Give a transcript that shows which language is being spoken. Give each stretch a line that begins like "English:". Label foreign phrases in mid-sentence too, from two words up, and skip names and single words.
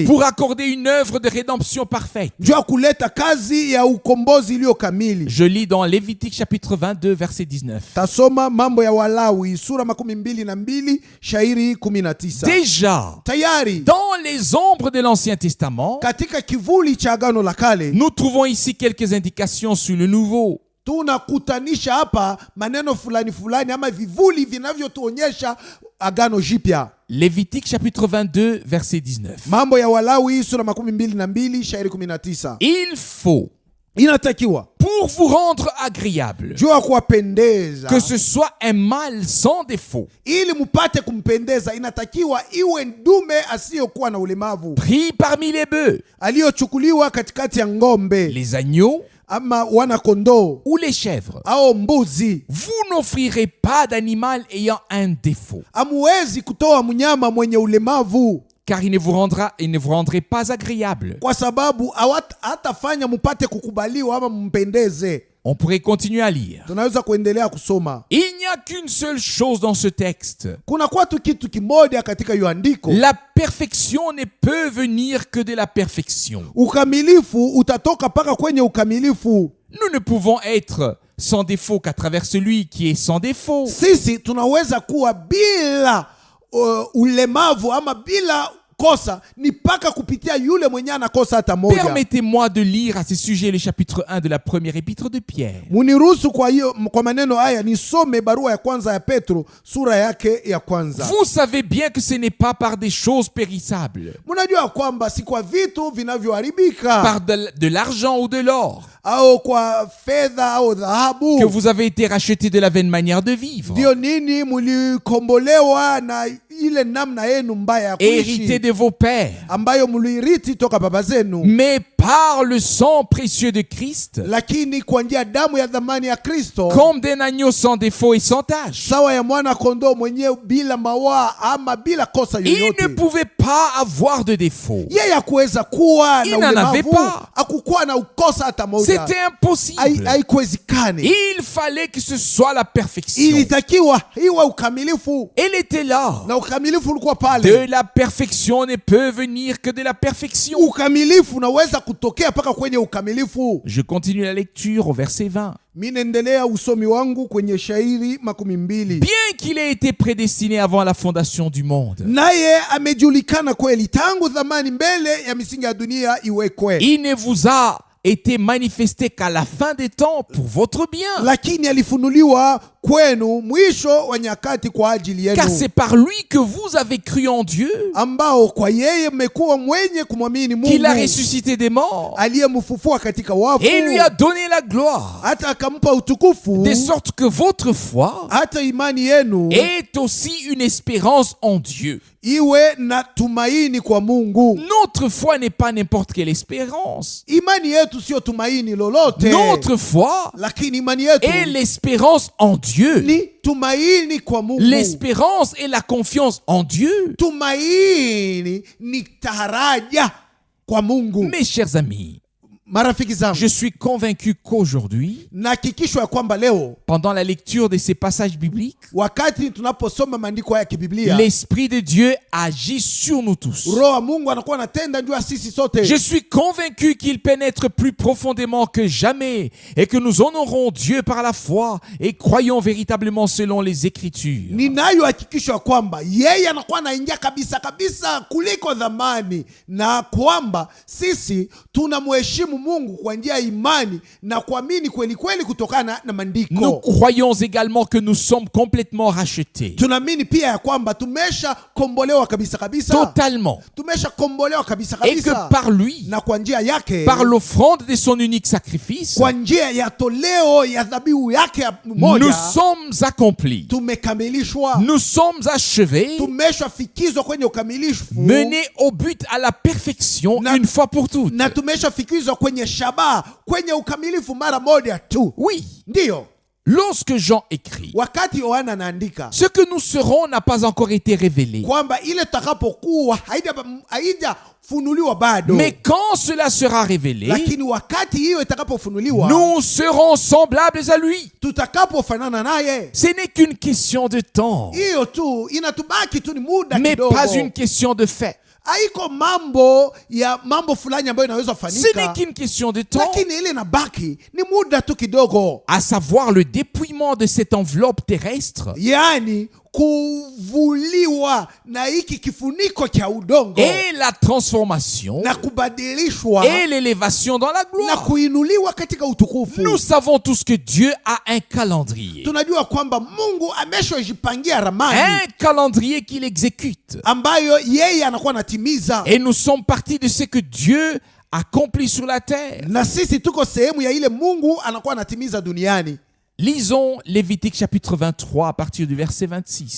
French: Pour accorder une œuvre de rédemption parfaite.
Swahili: juu ya kuleta kazi ya ukombozi iliyo kamili.
French: Je lis dans Lévitique chapitre 22 verset 19.
Swahili: Tasoma Mambo ya Walawi sura 22 shairi 19.
French: Déjà,
Swahili: Tayari
French: dans les ombres de l'Ancien Testament,
Swahili: katika kivuli cha agano la kale
French: nous trouvons ici quelques indications sur le Nouveau.
Swahili: tunakutanisha hapa maneno fulani fulani ama vivuli vinavyotuonyesha agano jipya.
French: Lévitique chapitre 22 verset 19.
Swahili: Mambo ya Walawi sura 22 shairi 19.
French: Il faut,
Swahili: Inatakiwa
French: pour vous rendre agréable,
Swahili: juu ya kuwapendeza,
French: que ce soit un mâle sans défaut,
Swahili: ili mupate kumpendeza, inatakiwa iwe ndume asiyokuwa na ulemavu,
French: pris parmi les bœufs,
Swahili: aliyochukuliwa katikati ya ng'ombe
French: les agneaux
Swahili: ama wana kondoo
French: ou les chèvres.
Swahili: au mbuzi.
French: Vous n'offrirez pas d'animal ayant un défaut,
Swahili: Hamuwezi kutoa mnyama mwenye ulemavu,
French: car il ne vous rendrait pas agréable.
Swahili: kwa sababu hatafanya mupate kukubaliwa ama mpendeze.
French: On pourrait continuer à lire.
Swahili: Tunaweza kuendelea kusoma.
French: Il n'y a qu'une seule chose dans ce texte.
Swahili: Kuna kwa tu kitu kimoja katika hiyo andiko.
French: La perfection ne peut venir que de la perfection.
Swahili: Ukamilifu utatoka paka kwenye ukamilifu.
French: Nous ne pouvons être sans défaut qu'à travers celui qui est sans défaut.
Swahili: Sisi tunaweza kuwa bila ulemavu ama bila kosa ni paka kupitia yule mwenye anakosa hata moja.
French: Permettez-moi de lire à ce sujet le chapitre 1 de la première épître de Pierre.
Swahili: Muniruhusu kwa maneno haya nisome barua ya kwanza ya Petro sura yake ya kwanza.
French: Vous savez bien que ce n'est pas par des choses périssables,
Swahili: Munajua kwamba si kwa vitu vinavyoharibika,
French: par de l'argent ou de l'or,
Swahili: au kwa fedha au dhahabu,
French: que vous avez été rachetés de la vaine manière de vivre,
Swahili: ndio nini mulikombolewa na ile namna yenu mbaya ya
French: hérité
Swahili: kuishi
French: de vos pères,
Swahili: ambayo mliiriti toka baba zenu,
French: mais par le sang précieux de Christ,
Swahili: lakini kwa njia damu ya dhamani ya Kristo,
French: comme d'un agneau sans défaut et sans tache.
Swahili: sawa ya mwana kondoo mwenyewe bila mawaa ama bila kosa
French: Il ne
Swahili: yoyote.
French: pouvait pas avoir de défaut.
Swahili: Yeye hakuweza kuwa
French: Il
Swahili: na
French: n'en avait
Swahili: ulemavu,
French: pas.
Swahili: hakukuwa na ukosa hata moja.
French: C'était impossible.
Swahili: Haikuwezekani.
French: Il fallait que ce soit la perfection.
Swahili: Ilitakiwa iwe ukamilifu,
French: Elle était là.
Swahili: na ukamilifu ulikuwa
French: De
Swahili: pale.
French: la perfection ne peut venir que de la perfection.
Swahili: Ukamilifu unaweza kutokea mpaka kwenye ukamilifu.
French: Je continue la lecture au verset 20.
Swahili: Mimi naendelea usomi wangu kwenye shairi 20.
French: Bien qu'il ait été prédestiné avant la fondation du monde,
Swahili: Naye amejulikana kweli tangu zamani, mbele ya misingi ya dunia iwekwe.
French: il ne vous a été manifesté qu'à la fin des temps pour votre bien.
Swahili: Lakini alifunuliwa kwenu mwisho wa nyakati kwa ajili
French: Car
Swahili: yenu,
French: c'est par lui que vous avez cru en Dieu,
Swahili: ambao kwa yeye mmekuwa mwenye kumwamini
French: qu'il a
Swahili: Mungu
French: ressuscité des morts
Swahili: aliyemfufua katika wafu,
French: et lui a donné la gloire,
Swahili: hata akampa utukufu,
French: de sorte que votre foi
Swahili: hata imani yenu
French: est aussi une espérance en Dieu.
Swahili: iwe na tumaini kwa Mungu.
French: Notre foi n'est pas n'importe quelle espérance.
Swahili: Imani yetu sio tumaini lolote,
French: Notre foi
Swahili: lakini imani yetu
French: est l'espérance en Dieu.
Swahili: ni tumaini kwa Mungu.
French: L'espérance et la confiance en Dieu.
Swahili: Tumaini ni taraja kwa Mungu.
French: Mes chers amis,
Swahili: Marafiki zangu,
French: je suis convaincu qu'aujourd'hui,
Swahili: nahakikishwa ya kwamba leo
French: pendant la lecture de ces passages bibliques,
Swahili: wakati tunaposoma maandiko haya ya kibiblia,
French: l'Esprit de Dieu agit sur nous tous.
Swahili: Roho wa Mungu anakuwa anatenda juu ya sisi sote.
French: Je suis convaincu qu'il pénètre plus profondément que jamais et que nous honorons Dieu par la foi et croyons véritablement selon les Écritures.
Swahili: Ninayo hakikisho ya kwamba yeye anakuwa anaingia kabisa kabisa kuliko zamani, na kwamba sisi tunamheshimu Mungu kwa njia ya imani na kuamini kweli kweli kutokana na maandiko.
French: Nous croyons également que nous sommes complètement rachetés.
Swahili: Tunaamini pia ya kwamba tumesha kombolewa kabisa kabisa.
French: Totalement.
Swahili: Tumesha kombolewa kabisa
French: Et que
Swahili: kabisa.
French: par lui,
Swahili: Na kwa njia yake,
French: par l'offrande de son unique sacrifice,
Swahili: kwa njia ya toleo ya dhabihu yake
French: nous
Swahili: moja,
French: sommes accomplis.
Swahili: tumekamilishwa.
French: Nous sommes achevés,
Swahili: Tumeshafikizwa kwenye ukamilifu,
French: menés au but, à la perfection,
Swahili: Na-
French: une fois pour toutes.
Swahili: na tumeshafikizwa kwenye shabaha, kwenye ukamilifu mara moja tu.
French: Oui,
Swahili: Ndiyo,
French: lorsque Jean écrit,
Swahili: wakati Yohana anaandika
French: ce que nous serons n'a pas encore été révélé.
Swahili: kwamba ile takapokuwa haijafunuliwa bado,
French: Mais quand cela sera révélé,
Swahili: lakini wakati hiyo itakapofunuliwa,
French: nous serons semblables à lui.
Swahili: tutakapofanana naye.
French: Ce n'est qu'une question de temps,
Swahili: Hiyo tu inatubaki tu, ni muda
French: mais
Swahili: kidogo.
French: pas une question de fait.
Swahili: Haiko mambo fulani ambayo inaweza
French: Ce n'est
Swahili: fanyika,
French: qu'une question de temps,
Swahili: lakini ile inabaki ni muda tu kidogo,
French: à savoir le dépouillement de cette enveloppe terrestre
Swahili: yaani kuvuliwa na hiki kifuniko cha udongo
French: et la transformation
Swahili: na kubadilishwa
French: et l'élévation dans la
Swahili: na
French: gloire.
Swahili: kuinuliwa katika utukufu.
French: Nous savons tous que Dieu a un calendrier.
Swahili: Tunajua kwamba Mungu ameshajipangia ramani
French: Un calendrier qu'il exécute.
Swahili: ambayo yeye anakuwa anatimiza,
French: Et nous sommes partis de ce que Dieu accomplit sur la terre.
Swahili: na sisi tuko sehemu ya ile Mungu anakuwa anatimiza duniani.
French: Lisons Lévitique chapitre 23 à partir du verset 26.